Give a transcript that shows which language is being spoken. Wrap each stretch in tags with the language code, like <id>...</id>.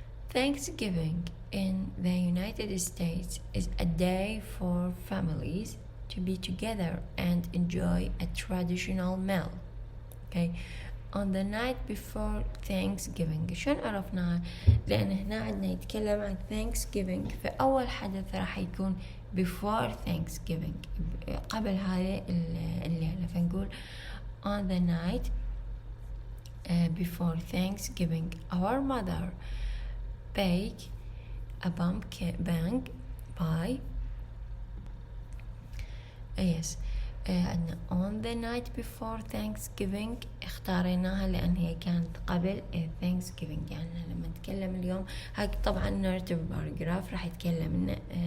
<en>Thanksgiving in the United States is a day for families to be together and enjoy a traditional meal. Okay. On the night before Thanksgiving.</en> <ar>شلون عرفناها؟ لأن هنا عندنا يتكلم عن Thanksgiving، فأول حدث راح يكون before Thanksgiving، قبل هذه الليلة.</ar> <en>فنقول on the night before Thanksgiving our mother bake a pumpkin pie. Yes.</en> <ar>عندنا on the night before Thanksgiving اختاريناها لأن هي كانت قبل Thanksgiving. يعني لما نتكلم اليوم هاي طبعا narrative paragraph راح يتكلم لنا.</ar>